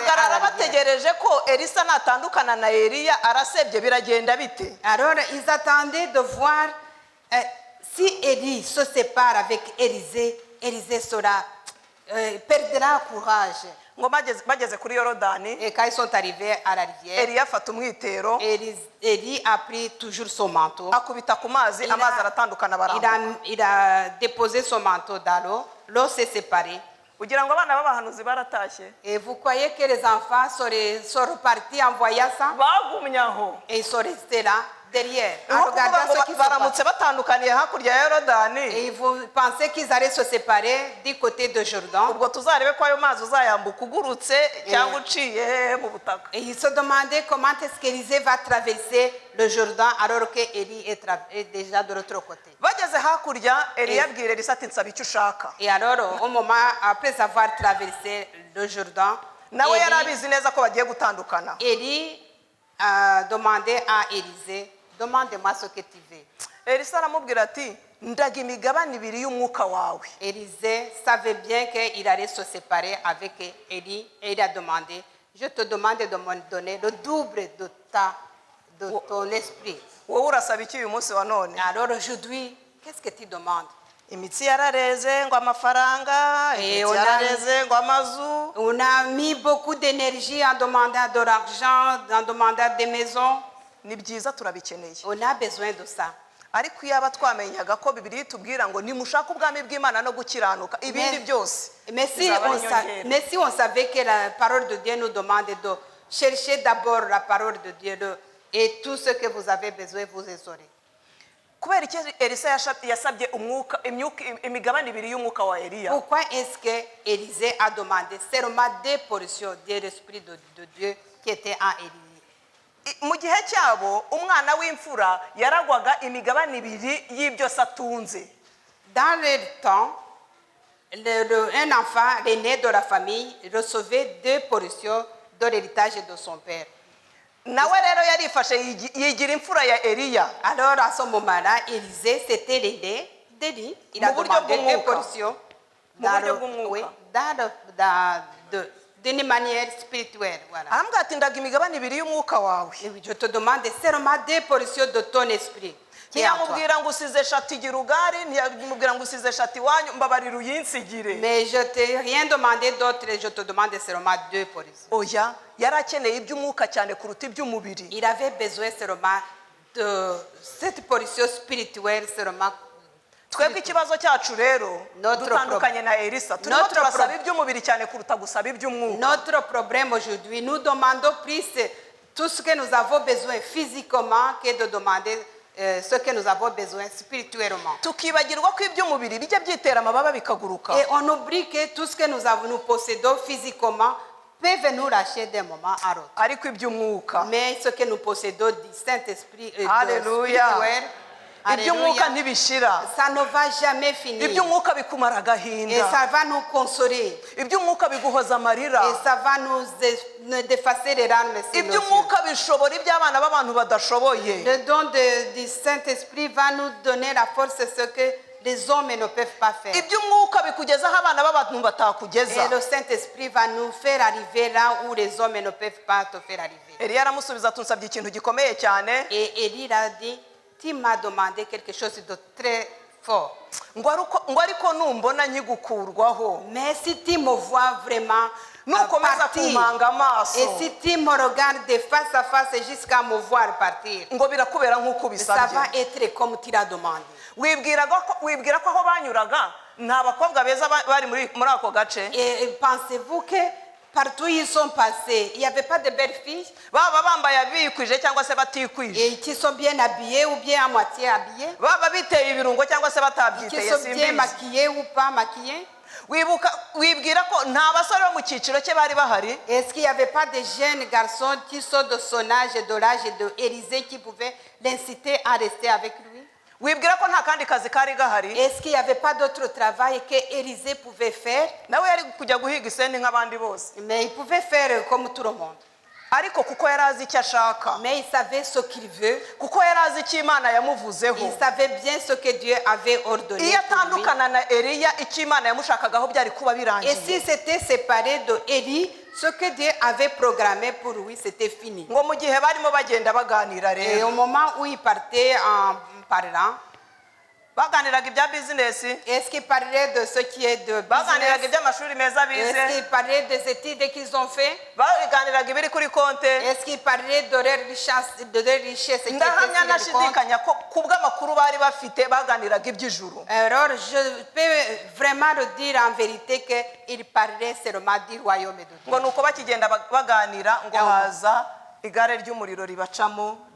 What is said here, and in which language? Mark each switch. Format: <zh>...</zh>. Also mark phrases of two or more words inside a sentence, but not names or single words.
<rw>bahagarara</rw> <fr>l'arrière.</fr> <rw>bategereje ko elisa natandukana na eliya arasebye biragenda bite</rw> <fr>Alors ils attendaient de voir si Élie se sépare avec Élisée, Élisée perdra courage.</fr> <rw>ngo bageze kuri yorodani</rw> <fr>Et quand ils sont arrivés à la rivière,</fr> <rw>eliya afata umwitero</rw> <fr>Élie a pris toujours son manteau.</fr> <rw>akubita ku mazi</rw> <fr>Il</fr> <rw>amazi aratandukana</rw> <fr>a,</fr> <rw>barambuka</rw> <fr>il a déposé son manteau dans l'eau. L'eau s'est séparée.</fr> <rw>kugira ngo abana b'abahanuzi baratashye</rw> <fr>Et vous croyez que les enfants sont repartis en voyant ça?</fr> <rw>bagumye aho</rw> <fr>Et ils sont restés là, derrière, en</fr> <rw>Ni nko kuvuga</rw> <fr>regardant</fr> <rw>ngo</rw> <fr>ce qui se</fr> <rw>baramutse</rw> <fr>passe.</fr> <rw>batandukaniye hakurya ya yorodani</rw> <fr>Et vous pensez qu'ils allaient se séparer du côté de Jordan?</fr> <rw>ubwo tuzarebe ko ayo mazi uzayambuka ugurutse cyangwa uciye mu butaka</rw> <fr>Et ils se demandaient comment est-ce qu'Élisée va traverser le Jordan alors qu'Élie est déjà de l'autre côté.</fr> <rw>bageze hakurya eliya abwira elisa ati nsaba icyo ushaka</rw> <fr>Et alors, au moment, après avoir traversé le Jordan,</fr> <rw>nawe yari abizi neza ko bagiye gutandukana</rw> <fr>Élie a demandé à Élisée, demande-moi ce que tu veux.</fr> <rw>elisa aramubwira ati ndaga imigabane ibiri y'umwuka wawe</rw> <fr>Élisée savait bien qu'il allait se séparer avec Élie et il a demandé, je te demande de me donner le double de ton esprit.</fr> <rw>wowe urasaba iki uyu munsi wa none</rw> <fr>Alors aujourd'hui, qu'est-ce que tu demandes?</fr> <rw>imitsi yarareze ngo amafaranga imitsi ona- yarareze ngo amazu</rw> <fr>On a mis beaucoup d'énergie en demandant de l'argent, en demandant des maisons.</fr> <rw>ni byiza turabikeneye</rw> <fr>On a besoin de ça.</fr> <rw>ariko iyaba twamenyaga ko bibiri tubwira ngo nimushaka ubwami bw'imana no gukiranuka ibindi byose</rw> <fr>Mais si,</fr> <rw>bizaba ari inyongera.</rw> <fr>mais si on savait que la parole de Dieu nous demande de chercher d'abord la parole de Dieu et tout ce que vous avez besoin, vous les aurez.</fr> <rw>kubera iki elisa yasabye imigabane ibiri y'umwuka wa eliya</rw> <fr>Pourquoi est-ce que Élisée a demandé seulement 2 portions de l'Esprit de Dieu qui étaient en Élie?</fr> <rw>mu gihe cyabo umwana w'imfura yaragwaga imigabane ibiri y'ibyo se atunze</rw> <fr>Dans leur temps, un enfant, l'aîné de la famille, recevait 2 portions de l'héritage de son père.</fr> <rw>nawe rero yarifashe yigira imfura ya eliya</rw> <fr>Alors à ce moment-là, Élisée, c'était l'aîné d'Élie. Il a</fr> <rw>Mu buryo</rw> <fr>demandé 2</fr> <rw>bw'umwuka.</rw> <fr>portions</fr> <rw>Mu buryo bw'umwuka.</rw> <fr>d'une manière spirituelle. Voilà.</fr> <rw>arambwira ati ndaga imigabane ibiri y'umwuka wawe</rw> <fr>Et je te demande seulement 2 portions de ton esprit. Qui est en toi.</fr> <rw>ntiyamubwira ngo usize shati igira ugari ntiyamubwira ngo usize shati iwanyu mbabarira uyinsigire</rw> <fr>Mais je t'ai rien demandé d'autre, je te demande seulement 2 portions.</fr> <rw>oya yari akeneye iby'umwuka cyane kuruta iby'umubiri</rw> <fr>Il avait besoin seulement de cette portion spirituelle seulement.</fr> <rw>twebwe ikibazo cyacu rero</rw> <fr>Notre</fr> <rw>dutandukanye na elisa turimo</rw> <fr>Notre</fr> <rw>turasaba iby'umubiri cyane kuruta gusaba iby'umwuka</rw> <fr>Notre problème aujourd'hui, nous demandons plus tout ce que nous avons besoin physiquement que de demander ce que nous avons besoin spirituellement.</fr> <rw>tukibagirwa ko iby'umubiri bijya byitera amababa bikaguruka</rw> <fr>Et on oublie que tout ce que nous possédons physiquement peut nous lâcher d'un moment à l'autre.</fr> <rw>ariko iby'umwuka</rw> <fr>Mais ce que nous possédons du Saint-Esprit et Alléluia. spirituel,</fr> <rw>iby'umwuka</rw> <fr>Alléluia,</fr> <rw>ntibishira</rw> <fr>ça ne va jamais finir.</fr> <rw>iby'umwuka bikumara</rw> <fr>Et</fr> <rw>agahinda</rw> <fr>ça va nous consoler.</fr> <rw>iby'umwuka biguhoza amarira</rw> <fr>Et ça va nous défacer les larmes sur nos yeux.</fr> <rw>iby'umwuka bishobora iby'abana b'abantu badashoboye</rw> <fr>Le don du Saint-Esprit va nous donner la force, ce que les hommes ne peuvent pas faire.</fr> <rw>iby'umwuka bikugezaho abana b'abantu batakugeza</rw> <fr>Et le Saint-Esprit va nous faire arriver là où les hommes ne peuvent pas te faire arriver.</fr> <rw>eliya aramusubiza tunsabye ikintu gikomeye cyane</rw> <fr>Et Élie a dit, tu m'as demandé quelque chose de très fort.</fr> <rw>ngo ariko numbona nkigukurwaho</rw> <fr>Mais si tu me vois vraiment</fr> <rw>nukomeza</rw> <fr>partir,</fr> <rw>kumpanga amaso</rw> <fr>et si tu me regardes de face à face jusqu'à me voir partir,</fr> <rw>ngo birakubera nk'uko</rw> <fr>ça va</fr> <rw>ubisabye</rw> <fr>être comme tu l'as demandé.</fr> <rw>wibwira ko aho banyuraga nta bakobwa beza bari muri ako gace</rw> <fr>Et pensez-vous que partout où ils sont passés, il n'y avait pas de belles filles</fr> <rw>baba bambaye bikwije cyangwa se batikwije,</rw> <fr>et qui sont bien habillées ou bien à moitié habillées,</fr> <rw>baba biteye ibirungo cyangwa se</rw> <fr>qui</fr> <rw>batabyiteye</rw> <fr>sont bien</fr> <rw>simbizi.</rw> <fr>maquillées ou pas maquillées.</fr> <rw>Wibwira ko nta basore bo mu cyiciro cye bari bahari?</rw> <fr>Est-ce qu'il n'y avait pas de jeunes garçons qui sont de son âge et de l'âge de Élisée qui pouvaient l'inciter à rester avec lui?</fr> <rw>Wibwira ko nta kandi kazi kari gahari?</rw> <fr>Est-ce qu'il n'y avait pas d'autre travail que Élisée pouvait faire?</fr> <rw>nawe yari kujya guhiga isendi nk'abandi bose,</rw> <fr>Mais il pouvait faire comme tout le monde.</fr> <rw>ariko kuko yari azi icyo ashaka,</rw> <fr>Mais il savait ce qu'il veut.</fr> <rw>kuko yari azi icyo Imana yamuvuzeho,</rw> <fr>Il savait bien ce que Dieu avait ordonné</fr> <rw>iyo</rw> <fr>pour lui.</fr> <rw>atandukana na Eliya icyo Imana yamushakagaho byari kuba</rw> <fr>Et</fr> <rw>birangiye.</rw> <fr>s'il s'était séparé de Élie, ce que Dieu avait programmé pour lui, c'était fini.</fr> <rw>ngo mu gihe barimo bagenda baganira</rw> <fr>Et</fr> <rw>rero,</rw> <fr>au moment où il partait en parlant,</fr> <rw>baganiraga ibya bizinesi,</rw> <fr>est-ce qu'il parlait de ce qui est de</fr> <rw>baganiraga</rw> <fr>business?</fr> <rw>iby'amashuri meza</rw> <fr>Est-ce</fr> <rw>bize,</rw> <fr>qu'il parlait des études qu'ils ont fait?</fr> <rw>baganiraga ibiri kuri konte.</rw> <fr>Est-ce qu'il parlait de leur richesse qui était</fr> <rw>ndahamya</rw> <fr>sur leur compte?</fr> <rw>ntashidikanya ko ku bw'amakuru bari bafite baganiraga iby'ijuru.</rw> <fr>Alors, je peux vraiment le dire en vérité qu'il parlait seulement du royaume de Dieu.</fr> <rw>ngo nuko bakigenda baganira ngo haza igare ry'umuriro ribacamo</rw>